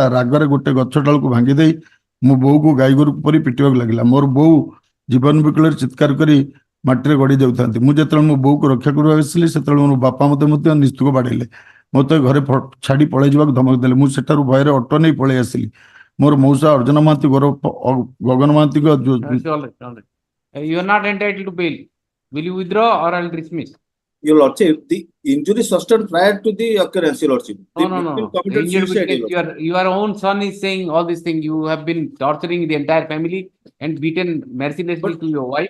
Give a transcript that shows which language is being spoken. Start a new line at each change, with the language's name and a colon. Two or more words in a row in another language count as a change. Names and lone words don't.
Odia: ରାଗରେ ଗୋଟେ ଗଛ ଡାଳକୁ ଭାଙ୍ଗି ଦେଇ ମୋ ବୋଉକୁ ଗାଈ ଗୋରୁ ପରି ପିଟିବାକୁ ଲାଗିଲା। ମୋର ବୋଉ ଜୀବନ ବିକଳରେ ଚିତ୍କାର କରି ମାଟିରେ ଗଡ଼ି ଯାଉଥାନ୍ତି। ମୁଁ ଯେତେବେଳେ ମୋ ବୋଉକୁ ରକ୍ଷା କରିବାକୁ ଆସିଲି, ସେତେବେଳେ ମୋ ବାପା ମୋତେ ମଧ୍ୟ ନିସ୍ତୁକ ବାଡ଼େଇଲେ। ମୋତେ ଘରେ ଛାଡ଼ି ପଳେଇ ଯିବାକୁ ଧମକ ଦେଲେ। ମୁଁ ସେଠାରୁ ଭୟରେ ଅଟୋ ନେଇ ପଳେଇ ଆସିଲି। ମୋର ମଉସା ଅର୍ଜୁନ ମହାନ୍ତି ଗଗନ ମହାନ୍ତିଙ୍କ
English: You are not entitled to bail. Will you withdraw or I'll dismiss? Your Lordship, the injury sustained prior to the occurrence, Your Lordship. No. The injured witness, your own son is saying all these things. You have been torturing the entire family and beaten mercilessly to your wife.